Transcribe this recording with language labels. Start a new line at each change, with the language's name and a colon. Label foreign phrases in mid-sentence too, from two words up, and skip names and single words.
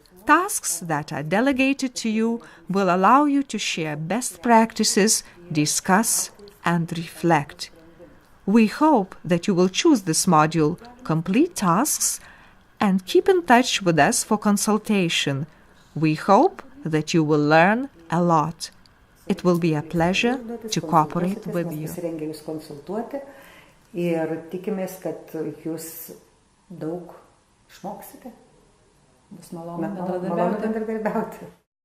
English: Tasks that are delegated to you will allow you to share best practices, discuss, and reflect. We hope that you will choose this module, complete tasks, and keep in touch with us for consultation. We hope that you will learn a lot. It will be a pleasure to cooperate with you.
Lithuanian: Pasirengę jūs konsultuoti ir tikimės, kad jūs daug išmoksite. Bus malonu Malonu bendradarbiauti.